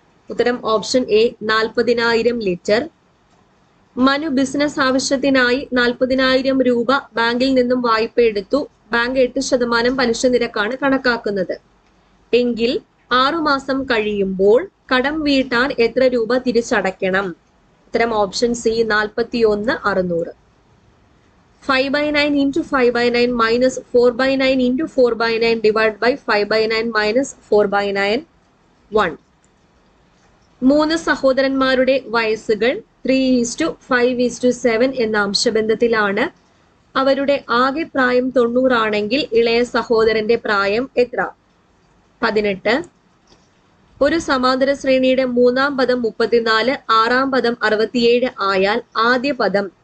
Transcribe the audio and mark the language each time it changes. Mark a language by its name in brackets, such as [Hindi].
[Malayalam] ഉത്തരം option A 40,000 litre. Manu business ആവശ്യത്തിനായി 40,000 രൂപ ബാങ്കിൽ നിന്നും വായ്പ എടുത്തു. ബാങ്ക് 8% പലിശ നിരക്കാണ് കണക്കാക്കുന്നത്. എങ്കിൽ 6 മാസം കഴിയുമ്പോൾ കടം വീട്ടാൻ എത്ര രൂപ തിരിച്ചടയ്ക്കണം? ഉത്തരം option C 41,600. [English] 5/9 into 5/9 minus 4/9 into 4/9 divided by 5/9 minus 4/9 1. [Malayalam] 3 സഹോദരന്മാരുടെ വയസ്സുകൾ 3:5:7 എന്ന അംശബന്ധത്തിലാണ്. അവരുടെ ആകെ പ്രായം 90 ആണെങ്കിൽ ഇളയ സഹോദരന്റെ പ്രായം എത്ര? 18. ഒരു സമാന്തര ശ്രേണിയുടെ 3-ാം പദം 34, 6-ാം പദം 67 ആയാൽ ആദ്യ പദം?